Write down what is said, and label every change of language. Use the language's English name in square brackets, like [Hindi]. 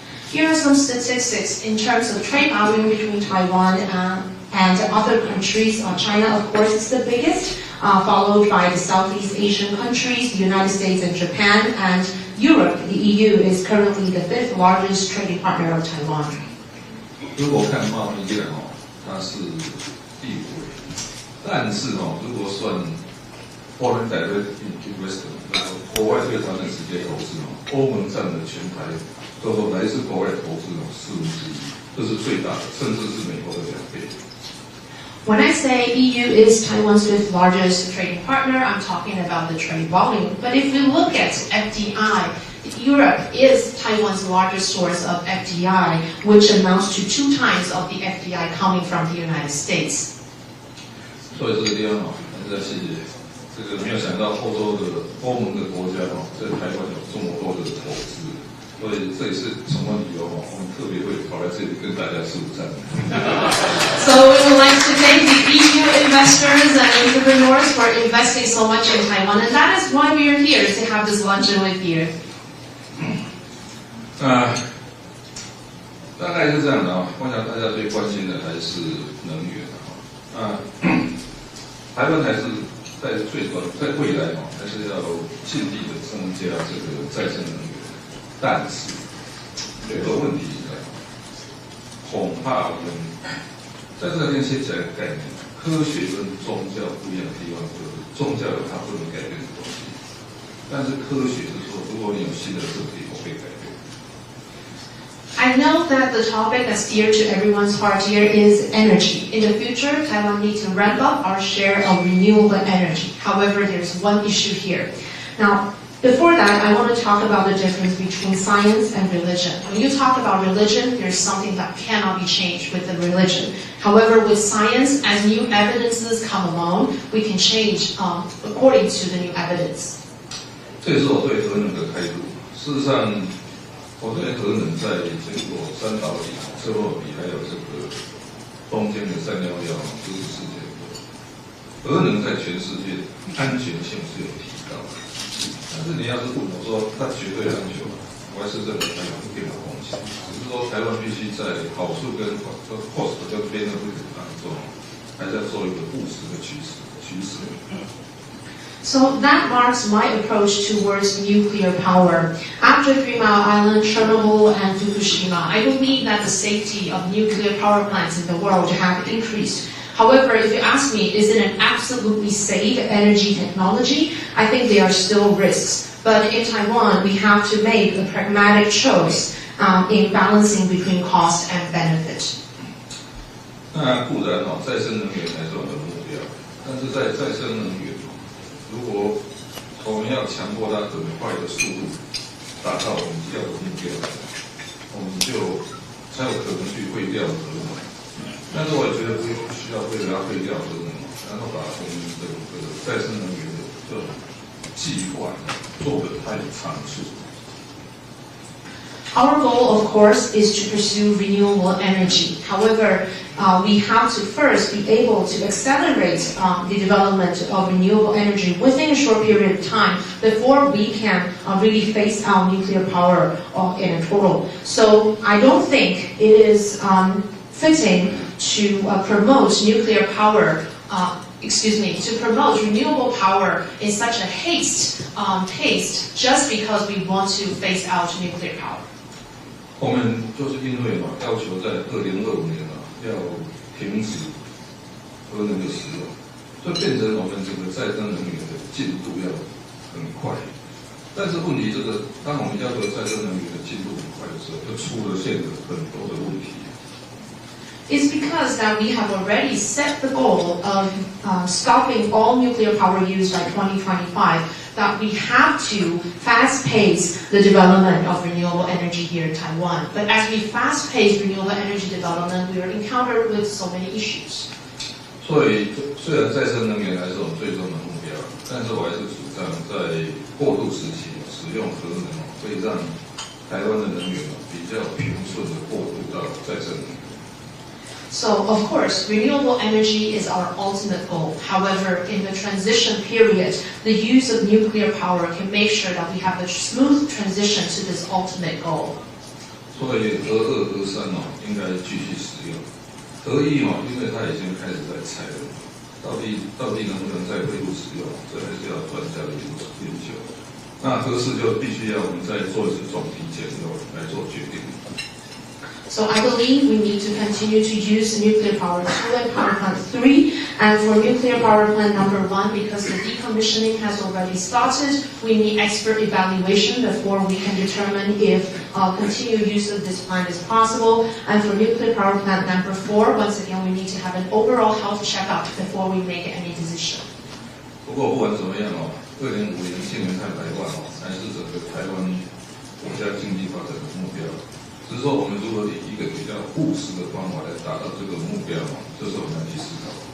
[English] Here are some statistics in terms of trade volume between Taiwan and other countries. China, of course, is the biggest, followed by the Southeast Asian countries, the United States and Japan, and Europe. The EU is currently the 5th largest trading partner of Taiwan. [Chinese] 如果看贸易量它是第5位，但是如果算 [English] foreign direct investment， [Chinese] 国外对台湾直接投资欧盟占了全台，就是说来自国外投资1/4，这是最大的，甚至是美国的2倍。 [English] When I say EU is Taiwan's 5th largest trading partner, I'm talking about the trade volume. But if we look at FDI, Europe is Taiwan's largest source of FDI, which amounts to 2 times of the FDI coming from the United States. [Chinese] 所以这个地方还是要谢谢这个没有想到欧盟的国家在台湾有这么多的投资。所以这也是什么理由我们特别会跑来这里跟大家示范。 [English] So we would like to thank the EU investors and entrepreneurs for investing so much in Taiwan, and that is why we are here to have this luncheon with you. [Chinese] 大概是这样的我想大家最关心的还是能源台湾还是在未来还是要尽力的增加这个再生能源。但是有个问题恐怕我们在这边先讲一个概念，科学跟宗教不一样的地方就是宗教有它不能改变的东西，但是科学是说，如果你有新的设计，我可以改变。 [English] I know that the topic that's dear to everyone's heart here is energy. In the future, Taiwan needs to ramp up our share of renewable energy. However, there's one issue here. Now, before that, I want to talk about the difference between science and religion. When you talk about religion, there's something that cannot be changed with the religion. However, with science, as new evidences come along, we can change according to the new evidence. [Chinese] 这也是我对核能的态度。事实上，我对核能在经过3岛里、车洛比还有这个东京的311这个事件，核能在全世界安全性是有提高的。但是你要是问我说它绝对安全，我还是认为它有一定的风险。只是说台湾必须在好处跟cost 跟benefit当中，还是要做一个务实的取取舍。 [English] So that marks my approach towards nuclear power. After 3 Mile Island, Chernobyl, and Fukushima, I believe that the safety of nuclear power plants in the world have increased. However, if you ask me, is it an absolutely safe energy technology? I think there are still risks. But in Taiwan, we have to make a pragmatic choice in balancing between cost and benefit. [Chinese] 那固然再生能源才是我们的目标，但是在再生能源，如果我们要强迫它很快的速度达到我们要的目标，我们就才有可能去废掉核能。但是我也觉得不需要为了要废掉核能，然后把我们的再生能源的这种计划做得太仓促。 [English] Our goal, of course, is to pursue renewable energy. However, we have to first be able to accelerate the development of renewable energy within a short period of time before we can really phase out nuclear power in a total. So I don't think it is fitting to promote nuclear power, to promote renewable power in such a pace just because we want to phase out nuclear power. [Chinese] 我们就是因为要求在2025年要停止核能的使用，所以变成我们整个再生能源的进度要很快。但是问题当我们要求再生能源的进度很快的时候，就出现了很多的问题。 [English] It's because that we have already set the goal of stopping all nuclear power use by 2025, that we have to fast-pace the development of renewable energy here in Taiwan. But as we fast-pace renewable energy development, we are encountered with so many issues. [Chinese] 所以，虽然再生能源还是我们最终的目标，但是我还是主张在过渡时期使用核能，可以让台湾的能源比较平顺的过渡到再生能源。 [English] So, of course, renewable energy is our ultimate goal. However, in the transition period, the use of nuclear power can make sure that we have a smooth transition to this ultimate goal. [Chinese] 所以核2、核3应该继续使用。核1因为它已经开始在拆了，到底能不能再恢复使用，这还是要专家的研究。那核4就必须要我们再做一次总体检后来做决定。 [English] So I believe we need to continue to use nuclear power 2 and power plant 3. And for nuclear power plant number 1, because the decommissioning has already started, we need expert evaluation before we can determine if continued use of this plant is possible. And for nuclear power plant number 4, once again, we need to have an overall health checkup before we make any decision. [Chinese] 不过不管怎么样2050年净零碳排放还是整个台湾国家经济发展的目标。只是说我们如何以一个比较务实的方法来达到这个目标这是我们要去思考。